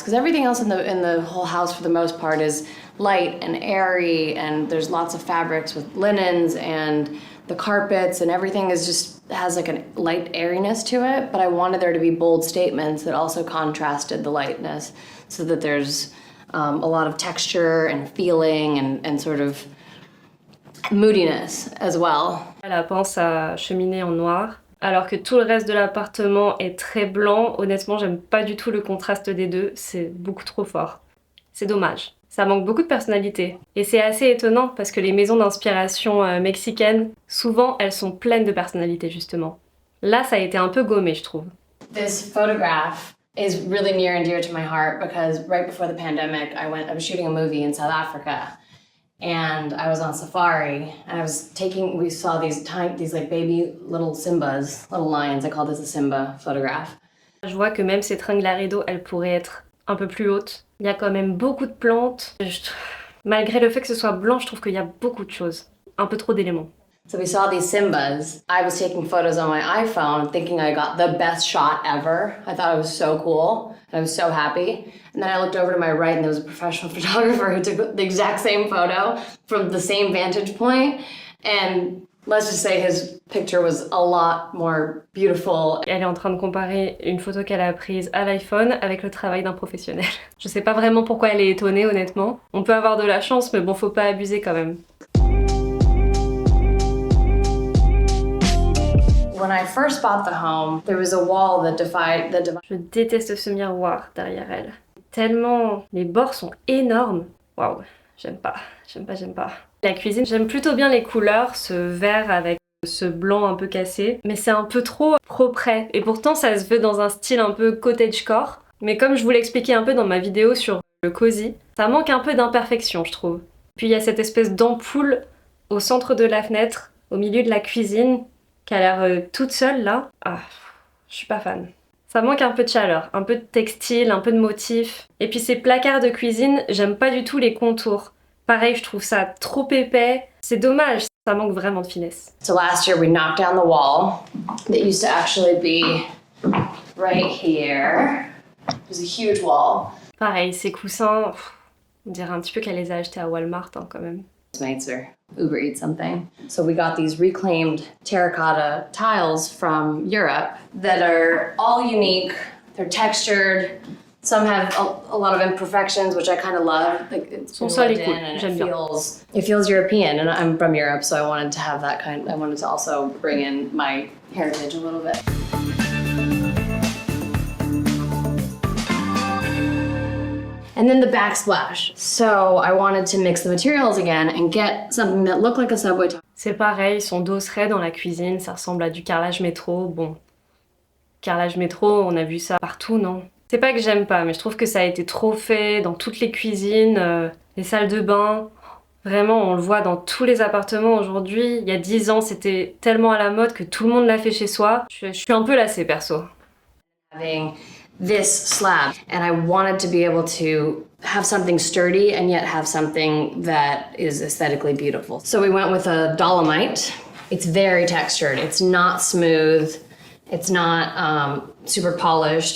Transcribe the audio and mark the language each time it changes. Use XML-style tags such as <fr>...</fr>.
<en>Because everything else in the whole house, for the most part, is light and airy, and there's lots of fabrics with linens and the carpets, and everything is just has like a light airiness to it. But I wanted there to be bold statements that also contrasted the lightness, so that there's a lot of texture and feeling and sort of moodiness as well.</en> <fr>Elle a peint sa cheminée en noir, alors que tout le reste de l'appartement est très blanc. Honnêtement, j'aime pas du tout le contraste des deux, c'est beaucoup trop fort. C'est dommage. Ça manque beaucoup de personnalité. Et c'est assez étonnant parce que les maisons d'inspiration mexicaine, souvent elles sont pleines de personnalité justement. Là, ça a été un peu gommé, je trouve.</fr> <en>This photograph is really near and dear to my heart because right before the pandemic, I was shooting a movie in South Africa. And I was on safari, and we saw these like baby little Simbas, little lions. I call this a Simba photograph.</en> <fr>Je vois que même ces tringles à rideaux, elles pourraient être un peu plus hautes. Il y a quand même beaucoup de plantes. Malgré le fait que ce soit blanc, je trouve qu'il y a beaucoup de choses. Un peu trop d'éléments.</fr> <en>So we saw these Simbas. I was taking photos on my iPhone thinking I got the best shot ever. I thought it was so cool. And I was so happy. And then I looked over to my right and there was a professional photographer who took the exact same photo from the same vantage point. And let's just say his picture was a lot more beautiful.</en> <fr>Elle est en train de comparer une photo qu'elle a prise à l'iPhone avec le travail d'un professionnel. Je sais pas vraiment pourquoi elle est étonnée honnêtement. On peut avoir de la chance mais bon, faut pas abuser quand même.</fr> <en>When I first bought the home, there was a wall that divided.</en> <fr>Je déteste ce miroir derrière elle. Tellement les bords sont énormes. Waouh, j'aime pas. La cuisine, j'aime plutôt bien les couleurs, ce vert avec ce blanc un peu cassé, mais c'est un peu trop propre. Et pourtant ça se veut dans un style un peu cottagecore. Mais comme je vous l'expliquais un peu dans ma vidéo sur le cosy, ça manque un peu d'imperfection je trouve. Puis il y a cette espèce d'ampoule au centre de la fenêtre, au milieu de la cuisine, qui a l'air toute seule là. Ah, je suis pas fan. Ça manque un peu de chaleur, un peu de textile, un peu de motif. Et puis ces placards de cuisine, j'aime pas du tout les contours. Pareil, je trouve ça trop épais. C'est dommage, ça manque vraiment de finesse.</fr> <en>So last year we knocked down the wall that used to actually be right here. It was a huge wall.</en> <fr>Pareil, ces coussins, on dirait un petit peu qu'elle les a achetés à Walmart hein, quand même.</fr> <en>Mates or Uber Eats something. So we got these reclaimed terracotta tiles from Europe that are all unique. They're textured. Some have a lot of imperfections, which I kind of love. Like it's</en> <fr>Son sol est</fr> <en>lived</en> <fr>cool,</fr> <en>in and</en> <fr>j'aime bien.</fr> <en>it feels European, and I'm from Europe, so I wanted to have that kind. I wanted to also bring in my heritage a little bit. And then the backsplash. So I wanted to mix the materials again and get something that looked like a subway tile.</en> <fr>C'est pareil, son dos serait dans la cuisine, ça ressemble à du carrelage métro. Bon, carrelage métro, on a vu ça partout, non? C'est pas que j'aime pas, mais je trouve que ça a été trop fait dans toutes les cuisines, les salles de bain. Vraiment, on le voit dans tous les appartements aujourd'hui. Il y a 10 ans, c'était tellement à la mode que tout le monde l'a fait chez soi. Je suis un peu lassée, perso.</fr> <en>Having this slab, and I wanted to be able to have something sturdy and yet have something that is aesthetically beautiful. So we went with a dolomite. It's very textured. It's not smooth. It's not super polished.</en>